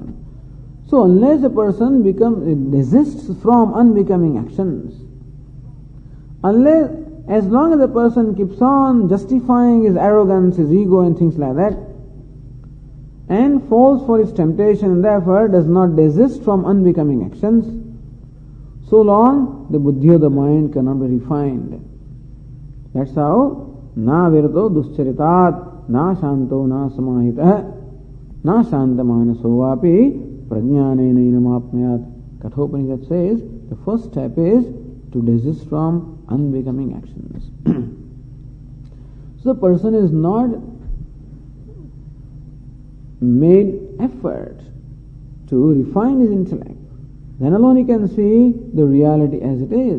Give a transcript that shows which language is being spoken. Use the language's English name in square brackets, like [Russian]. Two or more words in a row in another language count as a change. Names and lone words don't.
[English] So unless a person desists from unbecoming actions, unless as long as the person keeps on justifying his arrogance, his ego and things like that, and falls for his temptation and therefore does not desist from unbecoming actions, so long the buddhi of the mind cannot be refined. That's how [Sanskrit] न विरतो दुश्चरितान् न शान्तो न समाहितः न शान्तमानसो वापि प्रज्ञानेन एनमाप्नुयात्. [English] Kathopanishad says the first step is to desist from unbecoming actions. So the person is not made effort to refine his intellect. Then alone he can see the reality as it is.